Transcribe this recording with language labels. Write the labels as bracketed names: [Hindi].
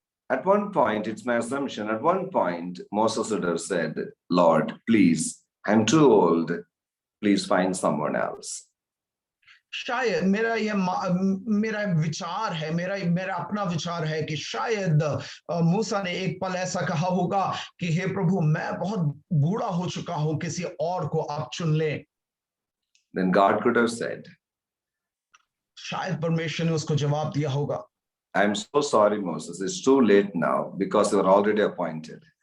[English] At one point, it's my assumption, at one point, Moses would have said, Lord, please, I'm too old. Please find someone else. [Hindi] शायद मेरा विचार है, मेरा अपना विचार है कि शायद मूसा ने एक पल ऐसा कहा होगा कि हे प्रभु, मैं बहुत बूढ़ा हो चुका हूं, किसी और को आप चुन लें। [English] Then God could have said, [Hindi] शायद परमेश्वर ने उसको जवाब दिया होगा, [English] I'm so sorry, Moses, it's too late now because you are already appointed.